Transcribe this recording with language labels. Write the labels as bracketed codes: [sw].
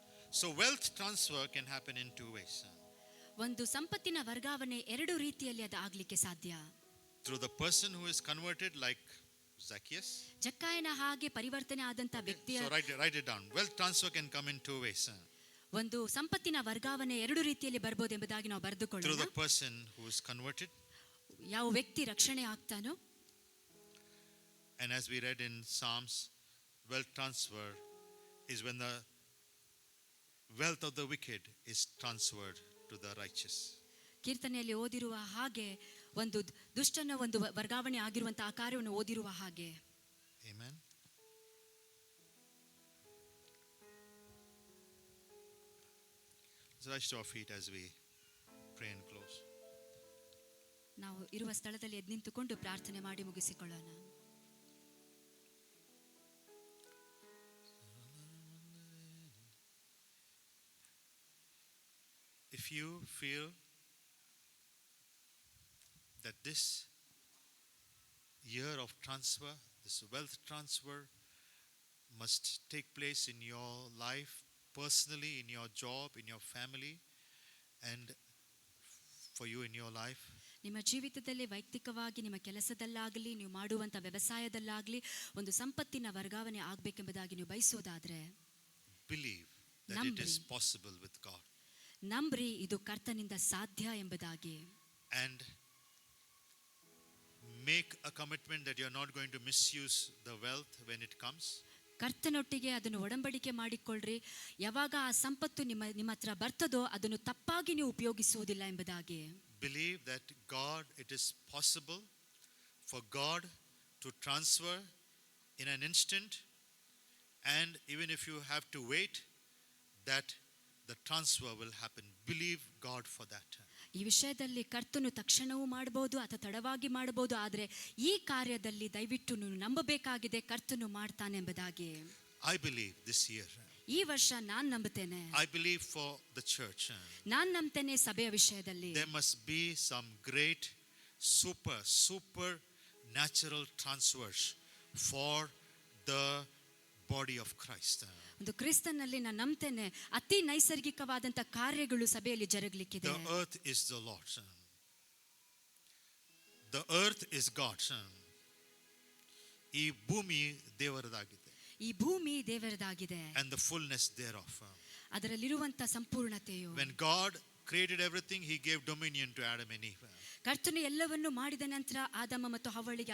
[en] So wealth transfer can happen in two ways. [kn] ಒಂದು ಸಂಪತ್ತಿನ ವರ್ಗಾವಣೆ ಎರಡು ರೀತಿಯಲ್ಲಿ ಅದು ಆಗ್ಲಿಕ್ಕೆ ಸಾಧ್ಯ. [en] Through the person who is converted, like Zacchaeus. [kn] ಜಕ್ಕಾಯನ ಹಾಗೆ ಪರಿವರ್ತನೆ ಆದಂತ ವ್ಯಕ್ತಿಯ [en] So write it down. Wealth transfer can come in two ways. [kn] ಒಂದು ಸಂಪತ್ತಿನ ವರ್ಗಾವಣೆ ಎರಡು ರೀತಿಯಲ್ಲಿ ಬರ್ಬೋದು ಎಂಬುದಾಗಿ ನಾವು [en] Through [kn] ಬರೆದುಕೊಳ್ಳೋಣ. [en] the person who is converted, [kn] ಯಾವ ವ್ಯಕ್ತಿ ರಕ್ಷಣೆ ಆಗ್ತಾನೋ, [en] and as we read in Psalms, wealth transfer is when the wealth of the wicked is transferred to the righteous. [kn] ಕೀರ್ತನೆಯಲ್ಲಿ ಓದಿರುವ ಹಾಗೆ ಒಂದು ದುಷ್ಟನ ಒಂದು ವರ್ಗಾವಣೆ ಆಗಿರುವಂತಹ ಆ ಕಾರ್ಯವನ್ನು ಓದಿರುವ ಹಾಗೆ. [en] Amen. Let's rise to our feet as we pray and close. [kn] ನಾವು ಇರುವ ಸ್ಥಳದಲ್ಲಿ ಎದ್ದು ನಿಂತುಕೊಂಡು ಪ್ರಾರ್ಥನೆ ಮಾಡಿ ಮುಗಿಸಿಕೊಳ್ಳೋಣ. [en] If you feel that this year of transfer, this wealth transfer must take place in your life, personally, in your job, in your family, and for you in your life, [kn] ನಿಮ್ಮ ಜೀವಿತದಲ್ಲಿ ವೈಯಕ್ತಿಕವಾಗಿ ನಿಮ್ಮ ಕೆಲಸದಲ್ಲಾಗಲಿ ನೀವು ಮಾಡುವಂಥ ವ್ಯವಸಾಯದಲ್ಲಾಗಲಿ ಒಂದು ಸಂಪತ್ತಿನ ವರ್ಗಾವಣೆ ಆಗಬೇಕೆಂಬುದಾಗಿ ನೀವು ಬಯಸೋದಾದ್ರೆ [en] believe that it [kn] ನಂಬ್ರಿ. [en] is possible with God. [kn] ನಂಬ್ರಿ ಇದು ಕರ್ತನಿಂದ ಸಾಧ್ಯ ಎಂಬುದಾಗಿ. [en] And make a commitment that you are not going to misuse the wealth when it comes. [kn] ಕರ್ತನೊಟ್ಟಿಗೆ ಅದನ್ನು ಒಡಂಬಡಿಕೆ ಮಾಡಿಕೊಳ್ಳ್ರಿ. ಯಾವಾಗ ಆ ಸಂಪತ್ತು ನಿಮ್ಮ ಹತ್ರ ಬರ್ತದೋ ಅದನ್ನು ತಪ್ಪಾಗಿ ನೀವು ಉಪಯೋಗಿಸುವುದಿಲ್ಲ ಎಂಬುದಾಗಿ. [en] Believe that God, it is possible for God to transfer in an instant, and even if you have to wait, that the transfer will happen. Believe God for that. [kn] ಈ ವಿಷಯದಲ್ಲಿ ಕರ್ತನು ತಕ್ಷಣವೂ ಮಾಡಬಹುದು ಅಥವಾ ತಡವಾಗಿ ಮಾಡಬಹುದು, ಆದರೆ ಈ ಕಾರ್ಯದಲ್ಲಿ ದಯವಿಟ್ಟು ನೀವು ನಂಬಬೇಕಾಗಿದೆ, ಕರ್ತನು ಮಾಡ್ತಾನೆ ಎಂಬುದಾಗಿ. [en] I believe this year. [kn] ಈ ವರ್ಷ ನಾನು ನಂಬುತ್ತೇನೆ. [en] I believe for the church. [kn] ನಾನು ನಂಬ್ತೇನೆ ಸಭೆಯ ವಿಷಯದಲ್ಲಿ [en] There must be some great super natural transfers for the body of Christ. [kn] ಒಂದು ಕ್ರಿಸ್ತನಲ್ಲಿ ನಾನು ನಂಬ್ತೇನೆ ಅತಿ ನೈಸರ್ಗಿಕವಾದಂತ ಕಾರ್ಯಗಳು ಸಭೆಯಲ್ಲಿ ಜರುಗಲಿಕ್ಕಿದೆ. [en] The earth is the Lord's. The earth is God's. [kn] ಈ ಭೂಮಿ ದೇವರದಾಗಿದೆ. ಈ ಭೂಮಿ ದೇವರದಾಗಿದೆ. [en] And the fullness thereof. [kn] ಅದರಲ್ಲಿರುವಂತ ಸಂಪೂರ್ಣತೆಯು. [en] When God created everything, He gave dominion to Adam and Eve. [kn] ಕರ್ತನು ಎಲ್ಲವನ್ನು ಮಾಡಿದ ನಂತರ ಆದಮ ಮತ್ತು ಹವ್ವಳಿಗೆ